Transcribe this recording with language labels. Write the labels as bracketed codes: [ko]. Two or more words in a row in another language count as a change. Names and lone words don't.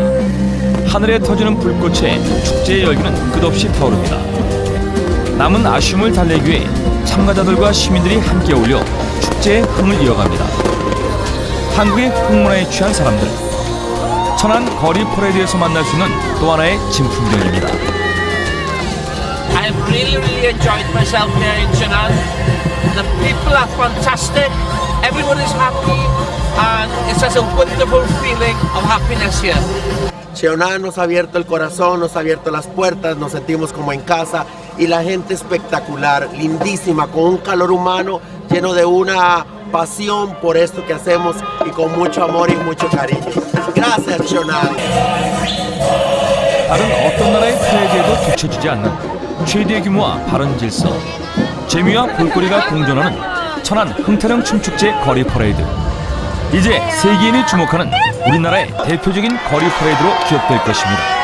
[ko] 하늘에 터지는 불꽃에 축제의 열기는 끝없이 타오릅니다. 남은 아쉬움을 달래기 위해 참가자들과 시민들이 함께 어울려 축제의 흥을 이어갑니다. 한국의 흥문화에 취한 사람들. 천안 거리 퍼레이드에서 만날 수 있는 또 하나의 진풍경입니다. [en] I've really enjoyed myself here in Chenan. The people are fantastic. Everyone is happy. And it's just a wonderful feeling of happiness here. [es] Cheonan nos ha abierto el corazón, nos ha abierto las puertas, nos sentimos como en casa y la gente espectacular, lindísima, con un calor humano, lleno de una pasión por esto que hacemos y con mucho amor y mucho cariño. Gracias, Cheonan. [ko] 다른 어떤 나라의 퍼레이드에도 뒤처지지 않는 최대 규모와 바른 질서, 재미와 볼거리가 공존하는 천안 흥타령 춤축제 거리 퍼레이드. 이제 세계인이 주목하는 우리나라의 대표적인 거리 퍼레이드로 기억될 것입니다.